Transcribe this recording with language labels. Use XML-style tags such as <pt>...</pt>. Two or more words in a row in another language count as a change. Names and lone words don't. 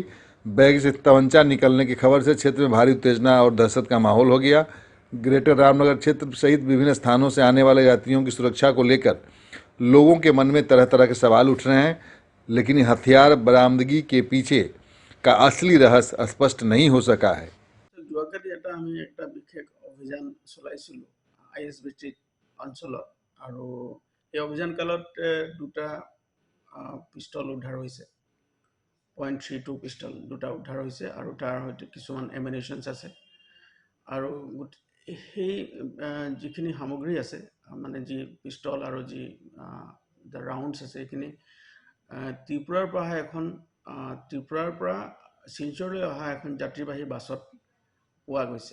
<hi>बैग से तमंचा निकलने की खबर से क्षेत्र में भारी उत्तेजना और दहशत का माहौल हो गया। ग्रेटर रामनगर क्षेत्र सहित विभिन्न स्थानों से आने वाले यात्रियों की सुरक्षा को लेकर लोगों के मन में तरह तरह के सवाल उठ रहे हैं, लेकिन हथियार बरामदगी के पीछे का असली रहस्य स्पष्ट नहीं हो सका है।</hi> <as>যোৱাকালি আমি একটা বিশেষ অভিযান চলাইছিলোঁ আইএসবিটি অঞ্চলত আৰু এই অভিযান কালত দুটা পিষ্টল উদ্ধাৰ হৈছে .32 পিষ্টল দুটা উদ্ধাৰ হৈছে আৰু তাৰ সৈতে কিছুমান এমিনেশনছ আছে আৰু সেই যিখিনি সামগ্ৰী আছে মানে যি পিষ্টল আৰু যি ৰাউণ্ডছ আছে এইখিনি ত্ৰিপুৰাৰ পৰা শিলচৰলৈ অহা এখন যাত্ৰীবাহী বাছত পোৱা গৈছে।</as>